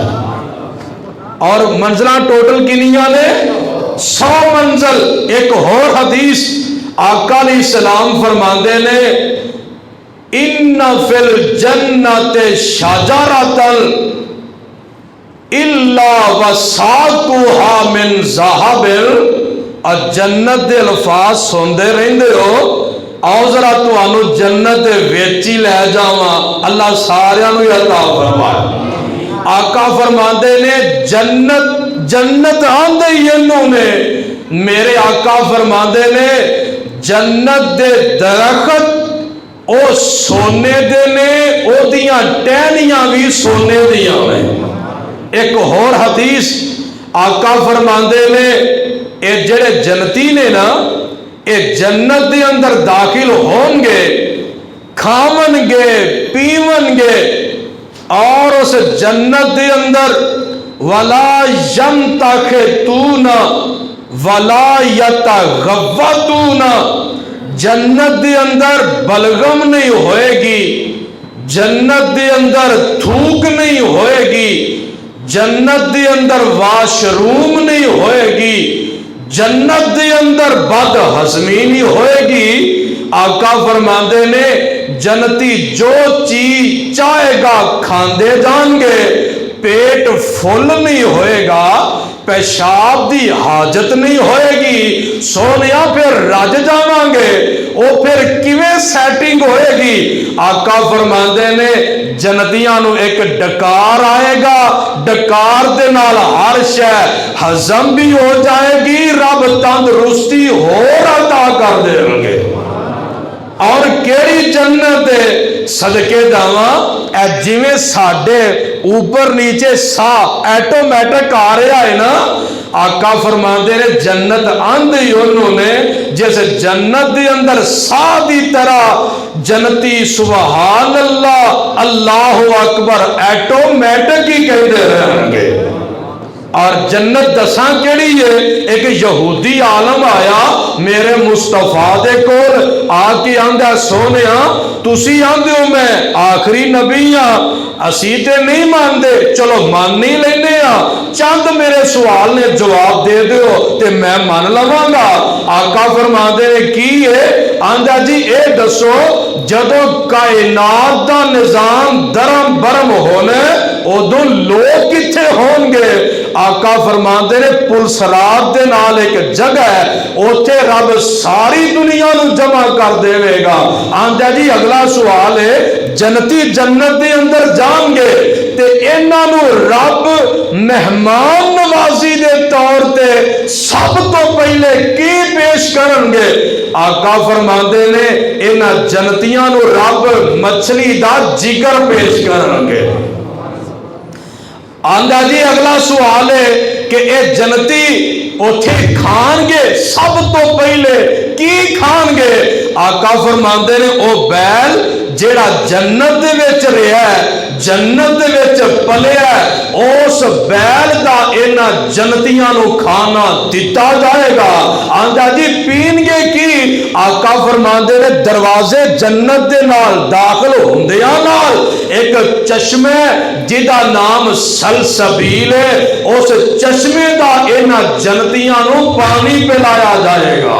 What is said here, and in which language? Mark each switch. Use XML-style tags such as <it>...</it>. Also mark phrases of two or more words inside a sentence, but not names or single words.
<pa>اور منزلہ ٹوٹل کنیاں نے 100 منزل۔ ایک اور حدیث آقا</pa> <ar>علیہ السلام</ar> <pa>فرماندے نے</pa> <ar>ان فی الجنت شجرۃ الا وساقها من ذهب۔</ar> <pa>اور جنت دے الفاظ سندے رہندے ہو، آؤ ذرا تانوں جنت وچ ہی لے جاواں، اللہ ساریاں نوں عطا فرمائے۔ آقا فرماندے نے جنت آندے ہی انہوں نے، میرے آقا فرماندے نے جنت دے درخت او سونے دے نے، او دیاں ٹہنیاں بھی سونے دیاں نے۔ ایک اور حدیث آقا فرماندے نے اے جڑے جنتی نے نا، اے جنت دے اندر داخل ہون گے، کھاون گے، پیون گے، اور اس جنت دے اندر</pa> <ar>ولا ينتخطون ولا يتغوطون،</ar> <pa>جنت دے اندر بلغم نہیں ہوئے گی، جنت دے اندر تھوک نہیں ہوئے گی، جنت دے اندر واش روم نہیں ہوئے گی، جنت دے اندر بد ہضمی نہیں ہوئے گی۔ آقا فرماندے نے جنتی جو چیز چاہے گا کھاندے جان گے، پیٹ فل نہیں ہوئے گا، پیشاب دی حاجت نہیں ہوئے گی، سونیا پھر رج جاواں گے، او پھر کیویں سیٹنگ ہوئے گی؟ آقا فرماندے نے جنتیاں نو ایک ڈکار آئے گا، ڈکار دے نال ہر شے ہضم بھی ہو جائے گی، رب تندرستی ہور عطا کر دیں گے۔ اور کیڑی جنت صدقے جاواں، اے جویں ساڈے اوپر نیچے سا ایٹومیٹک آ رہا ہے نا، آقا فرماندے نے جنت آندھی انہوں نے جیسے جنت دے اندر سا دی طرح جنتی</pa> <ar>سبحان اللہ اللہ اکبر</ar> <pa>ایٹومیٹک ہی کہتے رہیں گے۔ اور جنت دساں کیڑی ہے؟ ایک یہودی عالم آیا میرے مصطفیٰ دے کول آ کے آندہ سونیا تسی آندے ہو میں آخری نبی ہاں، اسی تے نہیں ماندے، چلو مان نہیں لینے ہاں، چند میرے سوال نے جواب دے دیو تے میں مان لواں گا۔ آقا فرما دے کی ہے؟ آندہ جی اے دسو جدو کائنات دا نظام درم برم ہونے ادو لوگ کتھے ہون گے؟ آقا فرماندے نے پلسرات دے نال ایک جگہ ہے، اوتھے رب ساری دنیا نو جمع کر دے گا۔ آندہ جی اگلا سوال ہے جنتی جنت دے اندر جان گے تے انہاں نو رب مہمان نوازی دے طور تے سب تو پہلے کی پیش کرن گے؟ آقا فرماندے نے انہاں جنتیاں نو رب مچھلی دا جگر پیش کرن گے۔ آندہ جی اگلا سوال ہے کہ اے جنتی اوتھے کھان گے سب تو پہلے کی کھان گے؟ آقا فرماندے نے او بیل جیڑا جنت دے وچ رہیا ہے، جنت دے وچ پلیا ہے، اس بیل دا انہاں جنتیاں نو کھانا دتا جائے گا۔ آندہ جی پین گے کی؟ آقا فرماندے نے دروازے جنت دے نال داخل ہوندیاں نال ایک چشمے جدا نام سلسبیل ہے، اس چشمے دا انہاں جنتیاں نو پانی پلایا جائے گا۔</pa>